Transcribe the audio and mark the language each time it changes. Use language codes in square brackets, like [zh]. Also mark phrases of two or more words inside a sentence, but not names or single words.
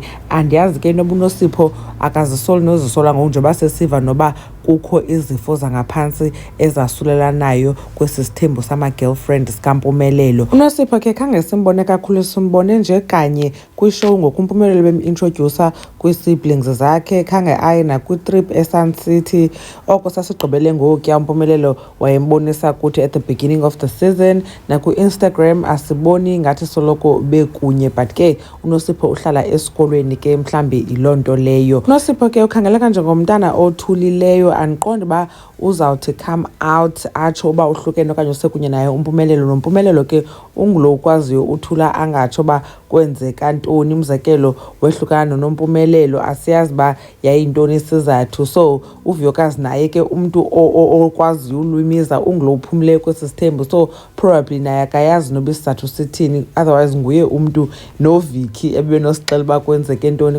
[xh] Andiyazi ke inoba uNosipho akazisoli nozisola ngoku njengoba sesiva noba kukho izifo zangaphantsi ezasulelanayo kwesi sithembu sama-girlfriend sikaMpumelelo. uNosipho ke khange simbone kakhulu, simbone nje kanye kwishow ngoku uMpumelelo bem-introducer kwii-siblings zakhe, khange aye nakwi-trip eSun City. Oko sasigqibele ngokuya uMpumelelo wayembonisa kuthi [en] at the beginning of the season. [xh] Naku-Instagram asiboni ngathi soloko bekunye, but ke uNosipho uhlala esikolweni ke mhlambi yiloo nto leyo. uNosipho ke ukhangeleka njengomntana othulileyo, andiqondi uba uzawuthi [en] come out [xh] atsho uba uhlukene okanye usekunye naye uMpumelelo. noMpumelelo ke ungulo ukwaziyo uthula angatsho uba kwenzeka ntoni. Umzekelo wehlukana noMpumelelo asiyazi uba yayintoni isizathu. So uVuyokazi naye ke umntu okwaziyo ulwimiza ungulo uphumileyo kwesi sithembu, [en] so probably [xh] naye akayazi noba isizathu sithini, otherwise nguye umntu noVicky ebenosixela uba kwenzeke ntoni.